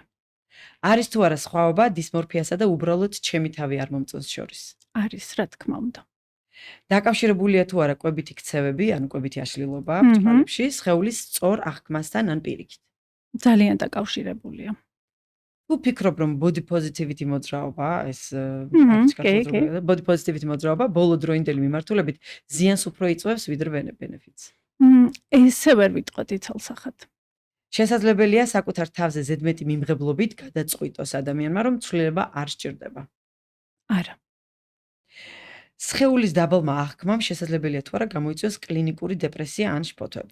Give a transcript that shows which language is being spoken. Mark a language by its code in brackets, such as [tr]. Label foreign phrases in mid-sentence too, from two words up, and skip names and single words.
[ka] არის თუ არა სხვაობა დისმორფიასა და უბრალოდ ჩემი თავი არ მომწონს შორის? არის, რა თქმა უნდა. დაკავშირებულია თუ არა კვებითი ქცევები, ანუ კვებითი აშლილობა ბჭყალებში, სხეულის სწორ აღქმასთან ან პირიქით? ძალიან დაკავშირებულია. თუ ფიქრობ, რომ [en] body positivity [ka] მოძრაობა, ეს [en] body positivity [ka] მოძრაობა ბოლო დროინდელი მიმართულებით ზიანს უფრო იწვევს ვიდრე benefits? ესე ვერ ვიტყოდი ცალსახად. შესაძლებელია საკუთარ თავზე ზედმეტი მიმღებლობით გადაწყვიტოს ადამიანმა, რომ ცვლილება არ სჭირდება? არა. სხეულის დაბალმა აღქმამ შესაძლებელია თუ არა გამოიწვიოს კლინიკური დეპრესია ან შფოთვები?